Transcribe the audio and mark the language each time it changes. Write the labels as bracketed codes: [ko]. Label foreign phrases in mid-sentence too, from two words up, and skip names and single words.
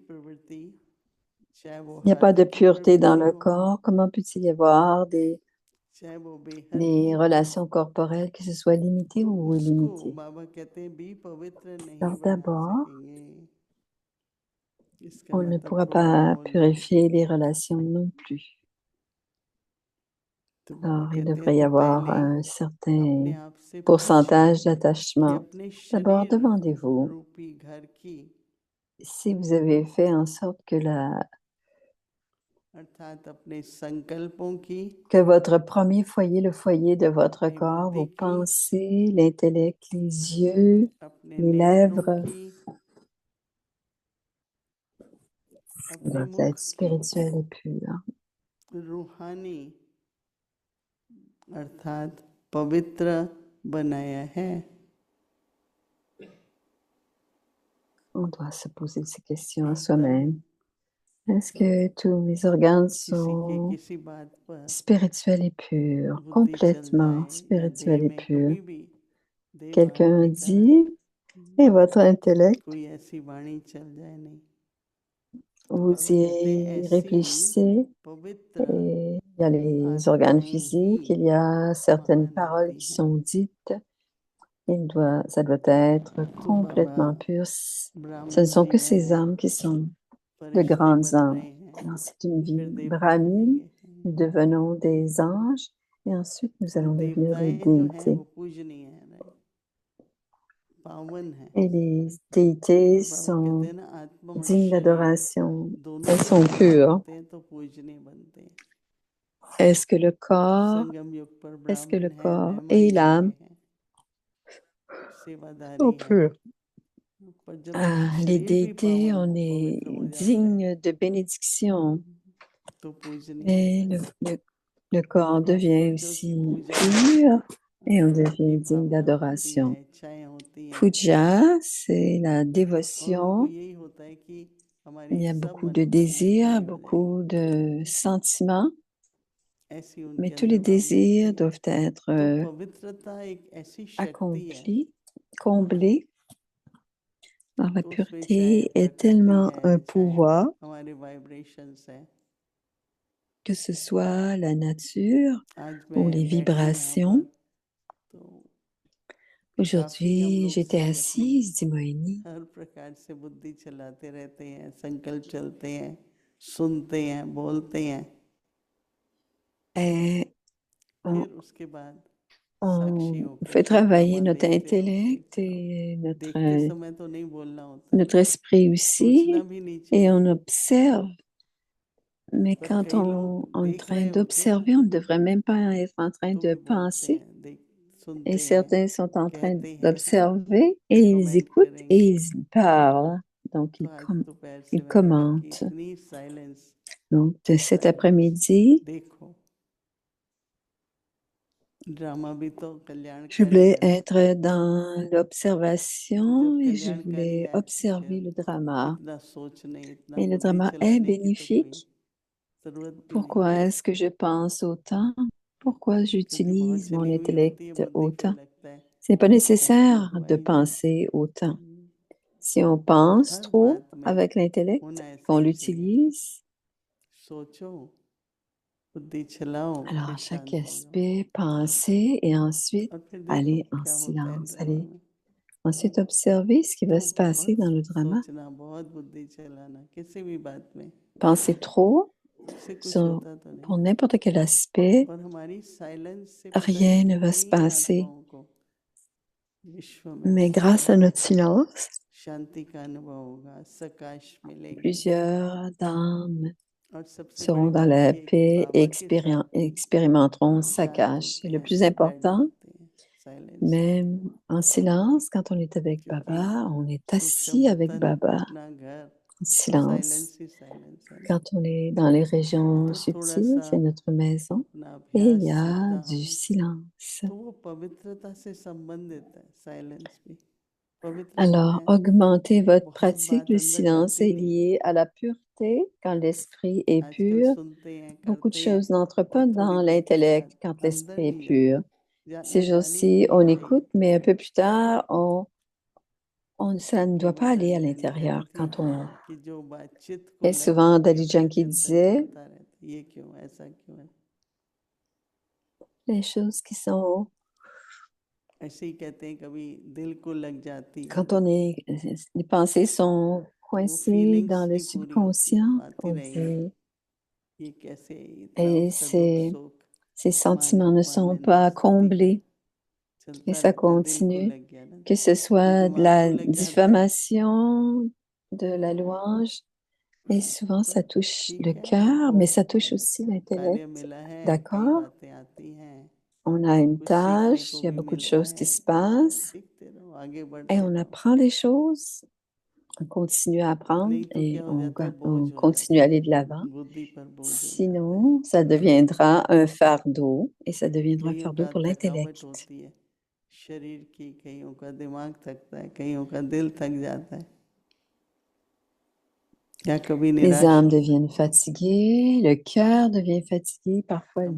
[fr] Il n'y a pas de pureté dans le corps. Comment peut-il y avoir des [hi] चाहे वो बेहद [fr] les [hi] ही हो, [fr] relations corporelles, que ce soit limité [hi] तो [fr] ou [hi] उसको [fr] illimité. [hi] बाबा कहते हैं भी पवित्र नहीं [fr] Alors [hi] बना [fr] d'abord, [hi] सकेंगे। इसका [fr] on ne [hi] मतलब [fr] pourra [hi] थोड़ा [fr] pas [hi] और [fr] purifier les relations non plus. [hi] तो बाबा [fr] Alors, il [hi] कहते हैं [fr] devrait y [hi] तो [fr] avoir [hi] पहले [fr] un [hi] अपने [fr] certain [hi] आप से [fr] pourcentage [hi] पूछिए कि [fr] d'attachement. [hi] अपने [fr] D'abord, [hi] शरीर [fr] demandez-vous [hi] रूपी घर की [fr] si vous avez fait en sorte que [hi] अर्थात अपने संकल्पों की, [fr] que votre premier foyer, le foyer de votre [hi] अपनी [fr] corps, [hi] बुद्धि [fr] vos [hi] की, [fr] pensées, l'intellect, les yeux, [hi] अपने [fr] les [hi] नेत्रों [fr] lèvres, [hi] की, अपने [fr] doivent [hi] मुख [fr] être [hi] की, [fr] spirituels et purs. [hi] रूहानी अर्थात पवित्र बनाया है। [fr] On doit se poser ces questions à [hi] एकदम [fr] soi-même. Est-ce que tous mes organes [hi] किसी के [fr] sont [hi] किसी बात पर [fr] spirituels et purs, [hi] बुद्धि चल [fr] complètement [hi] जाए या देह [fr] spirituels et [hi] में [fr] purs? [hi] कभी भी देह [fr] Quelqu'un [hi] भावना के कारण [fr] dit, et votre intellect, [hi] कोई ऐसी वाणी चल जाए नहीं, तो [fr] vous [hi] बाबा कहते हैं [fr] y [hi] ऐसी [fr] réfléchissez, [hi] पवित्र [fr] et il y a les organes [hi] आत्माएं [fr] physiques, [hi] ही [fr] il y a certaines [hi] महान [fr] paroles [hi] होती [fr] qui [hi] हैं। [fr] sont dites, ça doit être [hi] तो बाबा [fr] complètement pur. Ce ne [hi] ब्राह्मण [fr] sont [hi] जी [fr] que [hi] रहे [fr] ces [hi] हैं, [fr] âmes qui sont de [hi] फरिश्ते [fr] grandes [hi] बन [fr] âmes. [hi] रहे हैं, [fr] Alors, c'est une vie [hi] फिर देवता [fr] brahmine, [hi] बनेंगे। [fr] nous devenons des anges et ensuite nous [hi] और [fr] allons devenir des [hi] देवताएं जो हैं [fr] déités. [hi] वो पूजनीय है, राइट, पावन है। [fr] Et les déités [hi] बाबा कहते [fr] sont [hi] हैं ना आत्मा और [fr] dignes [hi] शरीर [fr] d'adoration. [hi] दोनों [fr] Elles [hi] जब [fr] sont [hi] एक [fr] pures. [hi] होते हैं तो पूजनीय बनते हैं। [fr] Est-ce que le corps, [hi] संगम युग पर [fr] est-ce que le [hi] ब्राह्मण है, [fr] corps [hi] मेहमान [fr] et [hi] बन [fr] l'âme [hi] गए हैं, सेवादारी [fr] sont [hi] हैं, [fr] purs? [hi] पर जब [fr] Les [hi] शरीर भी [fr] déités, [hi] पावन [fr] on [hi] पवित्र [fr] est [hi] हो जाता है [fr] digne de bénédiction. [hi] तो पूजनीय [fr] Et [hi] होता है। [fr] le corps [hi] तो [fr] devient [hi] आपको जो [fr] aussi [hi] पूजा [fr] pur et on [hi] भक्ति [fr] devient digne [hi] भावना होती है, [fr] d'adoration. [hi] इच्छाएं होती हैं, [fr] Puja, c'est la [hi] और उनको [fr] dévotion. [hi] यही होता है कि [fr] Il [hi] हमारी [fr] y a [hi] सब [fr] beaucoup de [hi] मनोकामनाएं [fr] désirs, [hi] पूरी हो जाएंगी। [fr] beaucoup de sentiments, [hi] ऐसी [fr] mais [hi] उनके [fr] tous les [hi] अंदर भावना होती [fr] désirs [hi] है। [fr] doivent être [hi] तो पवित्रता एक ऐसी शक्ति है, [fr] accomplis, comblés. Alors, la [hi] तो उसमें चाहे [fr] pureté est [hi] प्रकृति [fr] tellement [hi] है, [fr] un [hi] चाहे [fr] pouvoir, [hi] हमारे वाइब्रेशंस है। [fr] que ce soit la nature [hi] आज [fr] ou les [hi] मैं बैठी यहाँ [fr] vibrations. [hi] पर तो काफी हम [fr] Aujourd'hui, [hi] लोग [fr] j'étais [hi] सभी अपनी [fr] assise, dit Moïni, [hi] हर प्रकार से बुद्धि चलाते रहते हैं, संकल्प चलते हैं, सुनते हैं, बोलते हैं, [fr] et [hi] फिर उसके बाद साक्षी [fr] on [hi] होकर [fr] fait [hi] के [fr] travailler [hi] ड्रामा [fr] notre [hi] देखते रहो, [fr] intellect [hi] देखते रहो। [fr] et [hi] देखते समय तो नहीं बोलना होता है, [fr] notre esprit [hi] सोचना [fr] aussi, [hi] भी नहीं [fr] et [hi] चाहिए, [fr] on observe. Mais [hi] पर [fr] quand [hi] कई लोग [fr] on est en [hi] देख [fr] train [hi] रहे होते हैं ना, [fr] d'observer, on ne devrait même pas être en train [hi] तो [fr] de [hi] भी बोलते [fr] penser. [hi] हैं, देख [fr] Et [hi] सुनते हैं, [fr] certains sont en train [hi] कहते हैं, [fr] d'observer et ils [hi] कमेंट [fr] écoutent et [hi] करेंगे। [fr] ils parlent. Donc, [hi] तो आज दोपहर से [fr] ils [hi] मैंने कहा कि [fr] commentent. [hi] इतनी साइलेंस, [fr] Donc, cet [hi] साइलेंस [fr] après-midi, [hi] देखो, ड्रामा भी तो [fr] je [hi] कल्याणकारी [fr] voulais [hi] है ना, [fr] être dans [hi] तो [fr] l'observation [hi] जब [fr] et je [hi] कल्याणकारी [fr] voulais [hi] है [fr] observer [hi] फिर [fr] le drama. [hi] इतना सोचने, इतना [fr] Et le [hi] बुद्धि [fr] drama est [hi] चलाने की तो कोई [fr] bénéfique. [hi] जरूरत भी नहीं, [fr] Pourquoi est-ce que je pense autant? Pourquoi [hi] क्योंकि बहुत [fr] j'utilise mon [hi] चली हुई होती है [fr] intellect [hi] बुद्धि, फिर [fr] autant? [hi] लगता है [fr] Ce n'est pas [hi] ऐसा नहीं [fr] nécessaire [hi] हुआ [fr] de [hi] ही नहीं। [fr] penser autant. Si on pense [hi] हर [fr] trop [hi] बात में [fr] avec l'intellect, [hi] होना ऐसे [fr] qu'on [hi] ही चाहिए, [fr] l'utilise, [hi] सोचो, बुद्धि चलाओ, [fr] alors [hi] फिर [fr] à chaque [hi] शांत हो जाओ, [fr] aspect, penser et ensuite [hi] और फिर देखो [fr] aller en [hi] क्या होता है [fr] silence. [hi] ड्रामा [fr] Aller [hi] में। [fr] ensuite observer ce qui [hi] तो [fr] va se passer [hi] बहुत [fr] dans le drama. [hi] सोचना, बहुत बुद्धि चलाना किसी भी बात में, [fr] Penser trop [hi] उससे कुछ [fr] sur, [hi] होता तो नहीं। [fr] pour n'importe quel aspect, [hi] और हमारी साइलेंस से पता है [fr] rien ne va se [hi] कितनी [fr] passer. [hi] आत्माओं को विश्व में [fr] Mais grâce à notre silence, [hi] शांति का अनुभव होगा, सकाश मिलेगी, [fr] plusieurs âmes [hi] और सबसे बड़ी [fr] seront dans [hi] बात [fr] la [hi] ये है कि [fr] paix et [hi] बाबा के साथ [fr] expérimenteront sa [hi] साथ [fr] cache. [hi] होते [fr] Et le [hi] हैं, [fr] plus [hi] फिर बैठ [fr] important, [hi] जाते हैं साइलेंस में, [fr] même en silence, quand on est avec [hi] क्योंकि [fr] Baba, on est [hi] सूक्ष्म [fr] assis avec [hi] वतन [fr] Baba [hi] अपना घर [fr] en silence. [hi] साइलेंस ही साइलेंस है ना। [fr] Quand on est dans les régions [hi] तो थोड़ा [fr] subtiles, [hi] सा [fr] c'est notre maison [hi] अपना [fr] et il [hi] अभ्यास [fr] y a [hi] जितना [fr] du [hi] हम, [fr] silence. [hi] तो वो पवित्रता से संबंधित है, साइलेंस भी पवित्र कब [fr] Alors, [hi] है, [fr] augmenter votre [hi] बहुत [fr] pratique, [hi] बात [fr] le [hi] अंदर [fr] silence [hi] जाती [fr] est [hi] नहीं, [fr] lié à la pureté quand l'esprit est [hi] आजकल [fr] pur. [hi] सुनते हैं, [fr] Beaucoup de [hi] करते हैं, [fr] choses n'entrent [hi] और [fr] pas [hi] थोड़ी [fr] dans [hi] देर के बाद [fr] l'intellect quand [hi] अंदर [fr] l'esprit est [hi] नहीं [fr] pur. [hi] जाती, [fr] Ces [hi] जानी भी [fr] jours-ci, [hi] नहीं [fr] on [hi] चाहिए। [fr] écoute, mais un peu plus tard, ça ne doit [hi] बाबा [fr] pas aller à [hi] दादी जानी कहती [fr] l'intérieur. [hi] थी [fr] Quand on... [hi] कि जो बात चित्त को [fr] Et [hi] लग [fr] souvent, [hi] जाती है [fr] Daddy [hi] फिर [fr] Janki [hi] चिंतन [fr] disait, [hi] चलता रहता है, ये क्यों, ऐसा क्यों है। [fr] les choses qui sont, [hi] ऐसे ही कहते हैं कभी दिल को लग जाती है [fr] quand on est, les pensées sont [hi] वो [fr] coincées [hi] फीलिंग्स [fr] dans le [hi] नहीं पूरी होती [fr] subconscient, [hi] वो आती [fr] on [hi] रहेंगी [fr] dit, [hi] ये कैसे इतना [fr] et [hi] उसका दुख सुख [fr] ces sentiments ne sont [hi] मानना [fr] pas [hi] दिखा [fr] comblés, et [hi] चलता [fr] ça [hi] रहता है दिल को [fr] continue, [hi] लग गया ना [fr] que ce [hi] फिर [fr] soit de [hi] दिमाग को [fr] la [hi] लग जाता है [fr] diffamation, de la louange, et souvent ça [hi] पर [fr] touche le [hi] ठीक है [fr] cœur, [hi] हमको [fr] mais ça touche aussi [hi] कार्य [fr] l'intellect. [hi] मिला है कई [fr] D'accord? [hi] बातें आती हैं [fr] On a une [hi] कुछ सीखने [fr] tâche, [hi] को [fr] il y a [hi] भी [fr] beaucoup de [hi] मिलता [fr] choses [hi] है [fr] qui se passent, [hi] सीखते रहो आगे [fr] et [hi] बढ़ते [fr] on [hi] रहो [fr] apprend des choses, on continue à apprendre, [hi] नहीं तो [fr] et [hi] क्या हो जाता है बोझ [fr] on [hi] हो [fr] continue à [hi] जाता [fr] aller de [hi] है [fr] l'avant. [hi] बुद्धि पर बोझ हो जाता है [fr] Sinon, ça deviendra un fardeau, et ça deviendra un [hi] कईयों [fr] fardeau [hi] का [fr] pour [hi] थकावट [fr] l'intellect. [hi] होती है शरीर की कईयों का दिमाग थकता है कईयों का दिल थक जाता है या कभी [fr] Les [hi] निराश [fr] âmes [hi] होता है [fr] deviennent fatiguées, le cœur devient fatigué, parfois elles